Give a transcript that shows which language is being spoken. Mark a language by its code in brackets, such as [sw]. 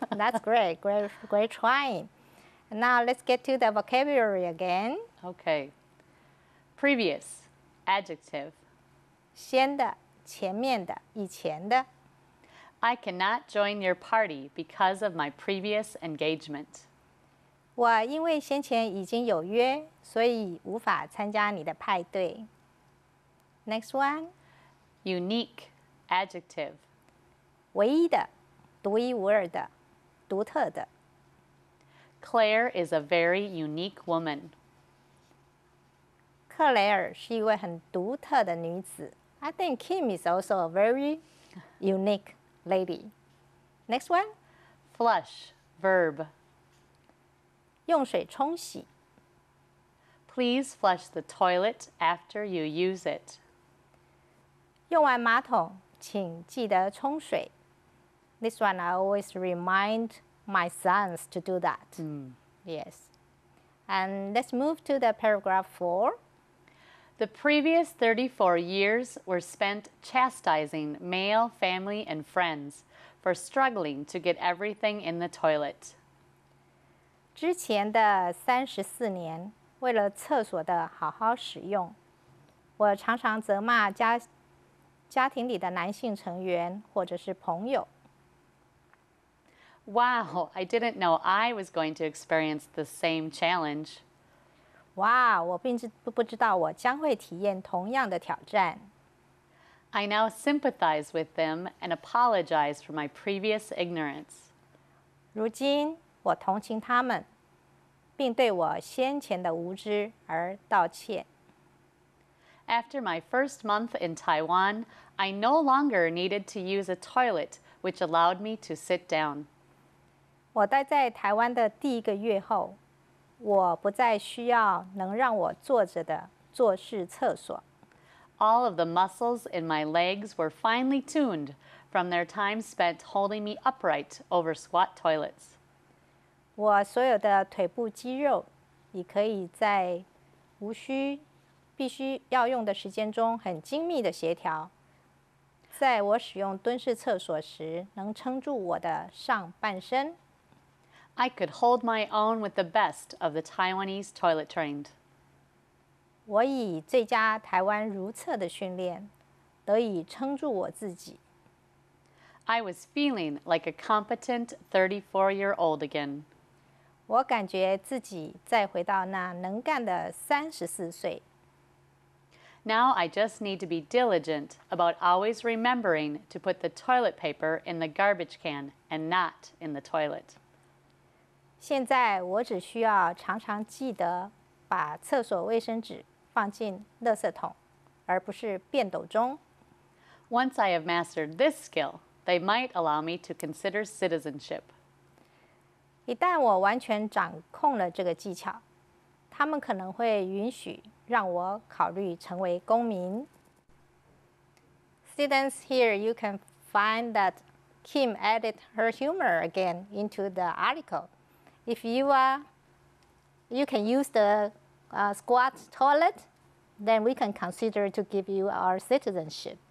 [en] That's great. Great trying. And now let's get to the vocabulary again. Okay. Previous, adjective. [zh] 先的，前面的，以前的。 [en] I cannot join your party because of my previous engagement. [zh] 我因为先前已经有约，所以无法参加你的派对。 [en] Next one. Unique, adjective. [zh] 唯一的，独一无二的，独特的。 [en] Claire is a very unique woman. [zh] 克雷尔是一位很独特的女子。 [en] I think Kim is also a very unique lady. Next one. Flush, verb. [zh] 用水冲洗。 [en] Please flush the toilet after you use it. [zh] 用完马桶，请记得冲水。 [en] This one I always remind my sons to do that. Yes. And let's move to the paragraph 4. The previous 34 years were spent chastising male family and friends for struggling to get everything in the toilet. [zh] 之前的34年，为了厕所的好好使用，我常常责骂家庭里的男性成员或者是朋友。 [en] Wow, I didn't know I was going to experience the same challenge. [zh] 哇，我并不知道我将会体验同样的挑战。 [en] I now sympathize with them and apologize for my previous ignorance. [zh] 如今我同情他们，并对我先前的无知而道歉。 [en] After my first month in Taiwan, I no longer needed to use a toilet, which allowed me to sit down. [zh] 我待在台湾的第1个月后，我不再需要能让我坐着的坐式厕所。 [en] All of the muscles in my legs were finely tuned from their time spent holding me upright over squat toilets. [zh] 我所有的腿部肌肉也可以在必须要用的时间中很精密的协调，在我使用蹲式厕所时能撑住我的上半身。 [en] I could hold my own with the best of the Taiwanese toilet trained. [zh] 我以最佳台湾如厕的训练，得以撑住我自己。 [en] I was feeling like a competent 34-year-old again. [zh] 我感觉自己再回到那能干的34岁。 [en] Now I just need to be diligent about always remembering to put the toilet paper in the garbage can and not in the toilet. [zh] 现在我只需要常常记得把厕所卫生纸放进垃圾桶，而不是便斗中。 [en] Once I have mastered this skill, they might allow me to consider citizenship. [zh] 一旦我完全掌控了这个技巧，他们可能会允许让我考虑成为公民。 [en] Students, here you can find that Kim added her humor again into the article. If you can use the squat toilet, then we can consider to give you our citizenship.